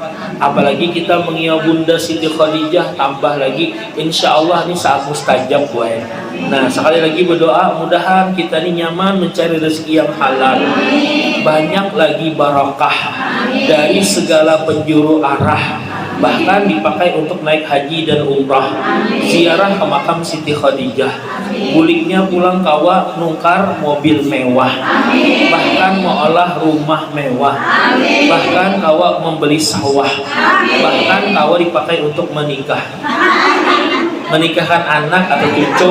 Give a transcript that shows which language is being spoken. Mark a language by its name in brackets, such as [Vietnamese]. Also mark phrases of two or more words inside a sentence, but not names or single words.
[Indonesian] Apalagi kita mengiau Bunda Siti Khadijah, tambah lagi [Arabic] إن شاء الله [Indonesian] ini saat mustajab buat. Nah sekali lagi berdoa, mudahan kita ini nyaman mencari rezeki yang halal, banyak lagi barakah dari segala penjuru arah, bahkan dipakai untuk naik haji dan umrah, ziarah ke makam Siti Khadijah, [Banjar] buliknya pulang kawa nukar [Indonesian] mobil mewah, bahkan mengolah rumah mewah, bahkan kawa membeli sawah, bahkan kawa dipakai untuk menikah, menikahkan anak atau cucu.